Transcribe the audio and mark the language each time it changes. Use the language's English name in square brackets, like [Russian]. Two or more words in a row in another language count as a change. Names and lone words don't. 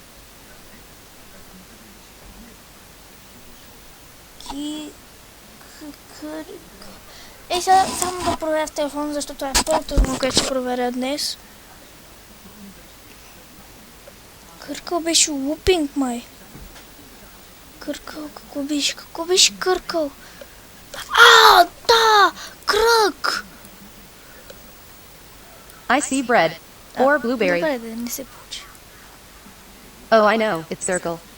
[Bulgarian] Сега само да проверя в телефона, защото е по-трудно, което ще проверя днес. Къркъл беше лупинг, май. Къркъл, какво беше къркъл? Да! Кръг! [English] I see bread. Or blueberry. [Bulgarian] Добре, да не се получи. [English] Oh, I know. It's circle.